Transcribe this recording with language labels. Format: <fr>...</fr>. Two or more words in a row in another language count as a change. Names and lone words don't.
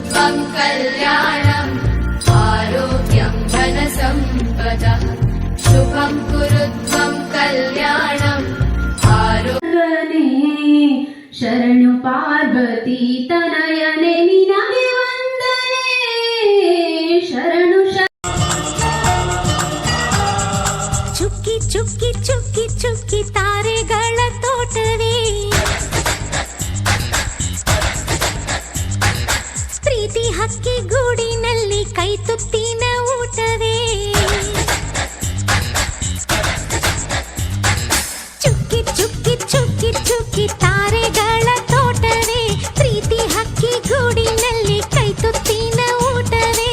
<sa>शुभं कल्याणम् आरोग्यं धनसम्पदः शुभं कुरु त्वं कल्याणम्</sa> <kn>ಆರೋಗ್ಯನೆ ಶರಣು ಪಾರ್ವತಿ ತನಯನೆ ನಿನಗೆ ವಂದನೆ ಶರಣು ಚುಕ್ಕಿ ಚುಕ್ಕಿ ಚುಕ್ಕಿ ಚುಕ್ಕಿ ತಾರೆಗಳ ತೋಟವೇ ಪ್ರೀತಿ ಹಕ್ಕಿ ಗೂಡಿನಲ್ಲಿ ಕೈ ತುತ್ತಿನ ಊಟವೇ ಚುಕ್ಕಿ ಚುಕ್ಕಿ ಚುಕ್ಕಿ ಚುಕ್ಕಿ ತಾರೆಗಳ ತೋಟವೇ ಪ್ರೀತಿ ಹಕ್ಕಿ ಗೂಡಿನಲ್ಲಿ ಕೈ ತುತ್ತಿನ ಊಟವೇ</kn>